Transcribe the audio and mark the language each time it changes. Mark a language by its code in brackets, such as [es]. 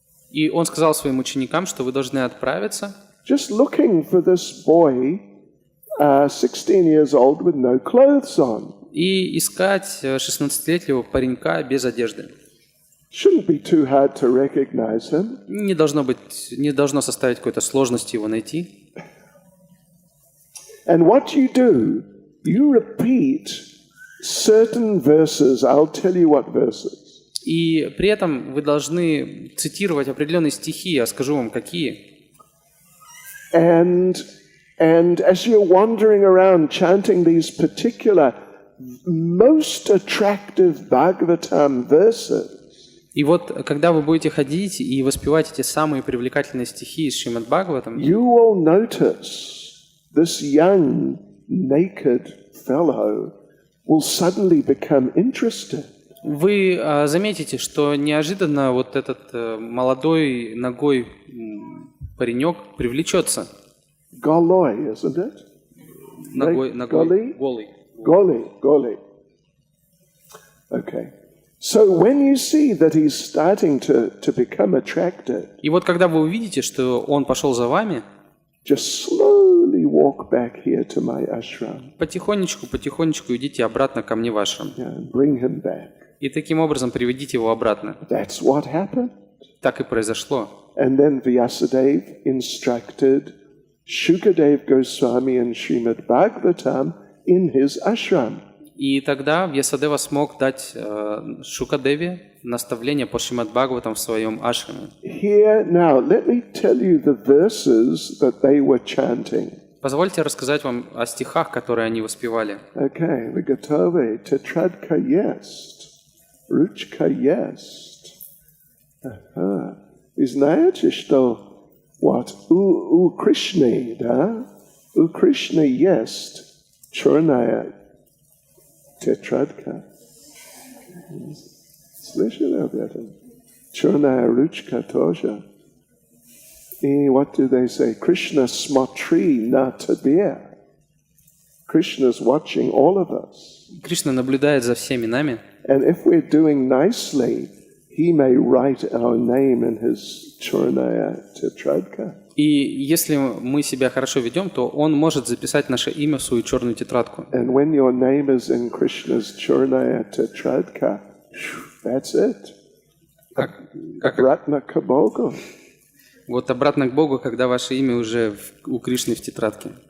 [ru] и он сказал своим ученикам, что вы должны отправиться, [en] just looking for this boy, 16 years old with no clothes on. [ru] и искать 16-летнего паренька без одежды. [en] Shouldn't be too hard to recognize him. [ru] Не должно составить какой-то сложности его найти. [en] And what you repeat certain verses. I'll tell you what verses. [ru] И при этом вы должны цитировать определенные стихи, я скажу вам какие. [en] And as you're wandering around chanting these particular most attractive Bhagavatam verses, [ru] И вот, когда вы будете ходить и воспевать эти самые привлекательные стихи из Шримад Бхагаватам, [en] you will notice this young, naked fellow will suddenly become interested. [ru] вы заметите, что неожиданно вот этот молодой ногой паренек привлечется. [en] Goloi, isn't it? [ru] Ногой, Голый? голый. [en] Goli. Okay. So when you see that he's starting to become attracted, [ru] И вот когда вы увидите, что он пошел за вами, [en] just slowly walk back here to my ashram. [ru] потихонечку идите обратно ко мне в ашрам. [en] And bring him back. [ru] И таким образом приведите его обратно. [en] That's what happened. [ru] Так и произошло. [en] And then Vyasadeva instructed Shukadev Goswami and Srimad Bhagavatam in his ashram. [ru] И тогда Вьясадева смог дать Шукадеве наставление по Шримад Бхагаватам в своем ашраме. [en] Here now, let me tell you the verses that they were chanting. [ru] Позвольте рассказать вам о стихах, которые они воспевали. Okay, вы готовы? Tetradka есть, ручка есть. Ага. Вы знаете, что вот у Кришны, да? У Кришны есть черная тетрадка. Слышали об этом? Черная ручка тоже. [en] И what do they say? [ru] Krishna смотри на тебе. [en] Krishna's watching all of us. [ru] Кришна наблюдает за всеми нами. [en] And if we're doing nicely, he may write our name in his [ru] черная тетрадка. И если мы себя хорошо ведем, то он может записать наше имя в свою черную тетрадку. [en] And when your name is in Krishna's [ru] черная тетрадка, [en] that's it. [ru] Обратно к Богу. Вот обратно к Богу, когда ваше имя уже у Кришны в тетрадке.